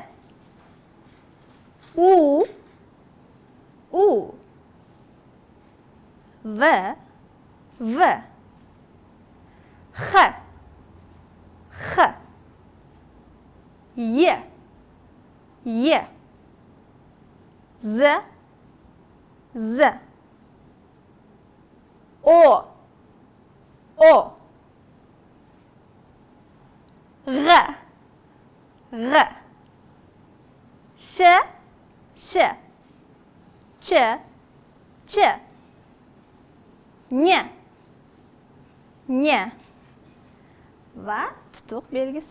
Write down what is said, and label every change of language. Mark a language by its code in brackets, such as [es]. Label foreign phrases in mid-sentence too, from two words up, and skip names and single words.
[uz] U, V, V, H, H, Y, Z, Z, O, G, G, Sh, Sh, Ch, Ch, N, N va tutuq belgisi.